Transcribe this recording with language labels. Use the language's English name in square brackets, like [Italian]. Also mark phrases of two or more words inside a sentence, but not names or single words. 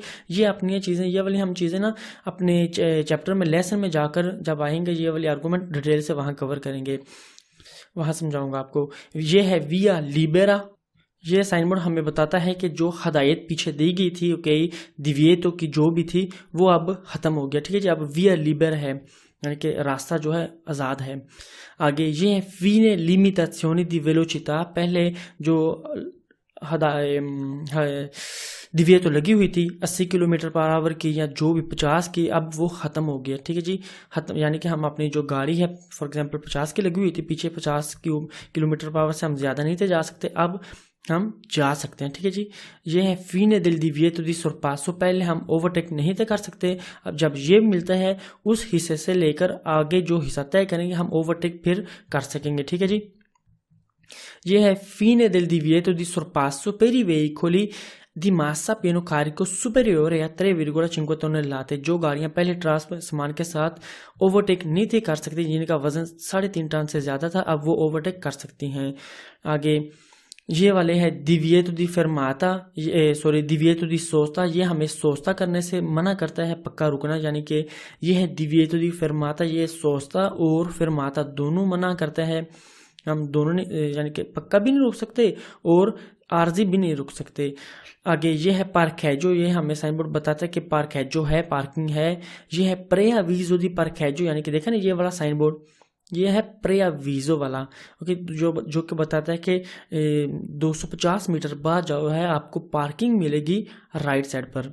[Hindi] ये अपनी चीज़ें, ये वाली हम चीज़ें ना अपने चैप्टर में लेसन में जाकर जब आएंगे ये वाली आर्गूमेंट डिटेल से वहाँ कवर करेंगे, वहाँ समझाऊंगा आपको। ये है [Italian] via libera, [Hindi] ये साइन बोर्ड हमें बताता है कि जो हदायत पीछे दी गई थी, ओके, दिविएतो की जो भी थी वो अब ख़त्म हो गया, ठीक है जी, अब [Italian] via libera [Hindi] है, यानी कि रास्ता जो है आज़ाद है। आगे ये है [Italian] fine limitazioni di velocità, [Hindi] पहले जो दिविएतो लगी हुई थी 80 [English] kilometer per hour [Hindi] की या जो भी 50 की, अब वो ख़त्म हो गया, ठीक है जी, ख़त्म, यानी कि हम अपनी जो गाड़ी है [English] for example [Hindi] 50 की लगी हुई थी पीछे, 50 [English] kilometer per hour [Hindi] से हम ज़्यादा नहीं थे जा सकते, अब हम जा सकते हैं, ठीक है जी। ये है [Italian] fine del divieto di sorpasso, [Hindi] पहले हम ओवरटेक नहीं थे कर सकते, अब जब ये मिलता है उस हिस्से से लेकर आगे जो हिस्सा तय करेंगे हम ओवरटेक फिर कर सकेंगे, ठीक है जी। ये है [Italian] fine del divieto di sorpasso per i veicoli di massa pieno carico superiore a 3,5 tonnellate, [Hindi] जो गाड़ियां पहले ट्रांसपोर्ट सामान के साथ ओवरटेक नहीं थी कर सकती, जिनका वजन 3.5 टन से ज़्यादा था, अब वो ओवरटेक कर सकती हैं। आगे ये वाले है [Italian] divieto di fermata, divieto di sosta, [Hindi] ये हमें सोस्ता करने से मना करता है, पक्का रुकना, यानी कि ये है [Italian] divieto di fermata, [Hindi] ये सोस्ता और fermata दोनों मना करता है। हम दोनों ने यानी कि पक्का भी नहीं रोक सकते और आरजी भी नहीं रुक सकते। आगे ये है पार्केजो, ये हमें साइन बोर्ड बताता है कि पार्केजो है, पार्किंग है। ये है [Italian] preavviso di parcheggio, [Hindi] यानी कि देखा ना ये वाला साइन बोर्ड, ये है प्रेआवीजो वाला, ओके, जो कि बताता है कि 250 मीटर बाद जो है आपको पार्किंग मिलेगी [English] right side [Hindi] पर।